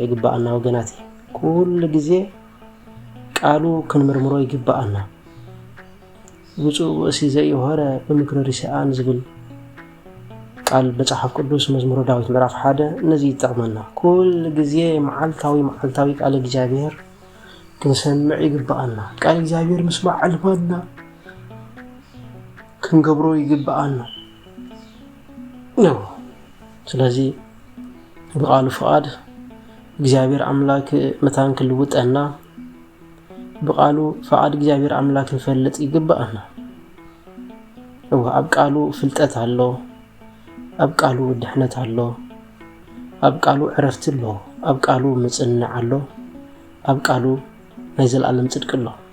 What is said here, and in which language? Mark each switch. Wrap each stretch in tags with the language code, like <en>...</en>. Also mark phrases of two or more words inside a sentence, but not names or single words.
<ti>ይግባአና ወገናት። ኩሉ ግዜ ቃሉ ክንምርምሮ ይግባአና።</ti> <gez>ብፁዕ ወእሲ ዘይሆረ ብምክረ ሪስኣን</gez> <ti>ዝብል ቃል መጽሓፍ ቅዱስ መዝሙረ ዳዊት ምዕራፍ 1 ነዚ ይጠቕመና። ኩሉ ግዜ መዓልታዊ ቃል እግዚአብሔር ክንሰምዕ ይግባአና። ቃል እግዚአብሔር ምስማዕ አልባና ክንገብሮ ይግባአና ነው። ስለዚህ ብቃሉ ፍቃድ እግዚአብሔር አምላክ መታን ክልውጠና ብቃሉ ፍቃድ እግዚአብሔር አምላክ ንፈልጥ ይግባአና። ኣብ ቃሉ ፍልጠት ኣሎ፣ ኣብ ቃሉ ድሕነት ኣሎ፣ ኣብ ቃሉ ዕረፍቲ ኣሎ፣ ኣብ ቃሉ ምጽናዕ ኣሎ፣ ኣብ ቃሉ ናይ ዘለዓለም ጽድቅ ኣሎ።</ti>